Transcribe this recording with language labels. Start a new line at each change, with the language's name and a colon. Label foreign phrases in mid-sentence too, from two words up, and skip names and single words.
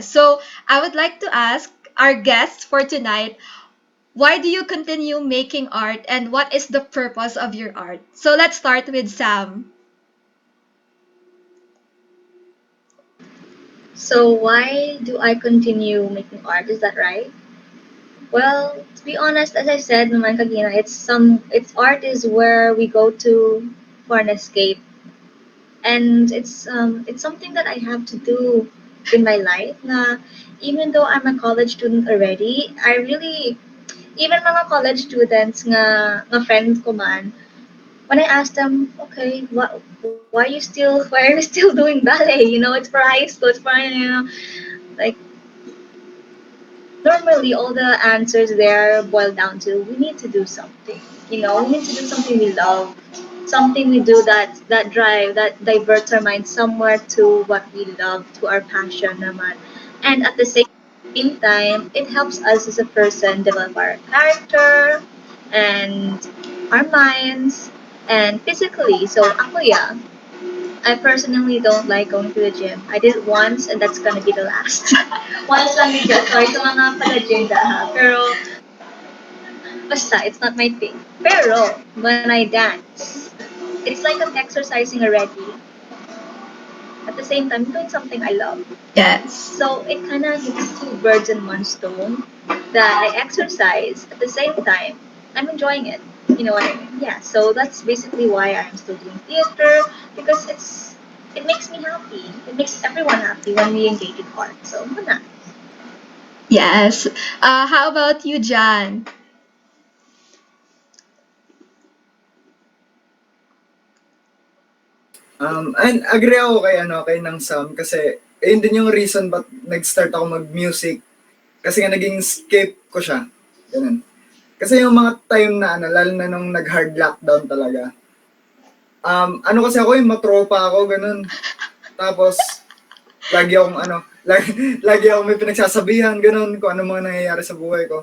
English: So I would like to ask our guests for tonight, why do you continue making art and what is the purpose of your art? So let's start with Sam. So why do I continue making art? Is that right? Well, to be honest, as I said naman kagina, it's art is where we go to for an escape, and it's something that I have to do in my life. Na even though I'm a college student already, I really even mga college students
Hiligaynon: nga friends ko man,
English: when I asked them, okay, why are you still doing ballet? You know, it's for high school, it's for like normally all the answers there boil down to we need to do something. You know, we need to do something we love, something we do that drive that diverts our mind somewhere to what we love, to our passion naman. And at the same time, it helps us as a person develop our character and our minds and physically. So ako yeah, I personally don't like going to the gym. I did it once and that's gonna be the last.
Hiligaynon: Once lang ni Jess. Sorry sa mga pala-gym ha. Pero, basta,
English: it's not my thing. Pero, when I dance, it's like I'm exercising already. At the same time, doing something I love. Yes. So, it kind of hits two birds in one stone. That I exercise, at the same time, I'm enjoying it. You know what I mean? Yeah, so that's basically why I'm still doing theater, because it makes me happy. It makes everyone happy when we engage in art.
Hiligaynon: So, wala.
English: Yes. How about you, Jan?
Filipino: And agree ako kay ng Sam kasi ayun din yung reason ba't nag-start ako mag-music kasi nga naging escape ko siya. Ganun. Kasi yung mga time na lalo na nung nag-
English: hard lockdown
Filipino: talaga. Kasi ako yung matropa ako, ganun. Tapos, lagi akong lagi akong may pinagsasabihan, ganun, kung ano mga nangyayari sa buhay ko.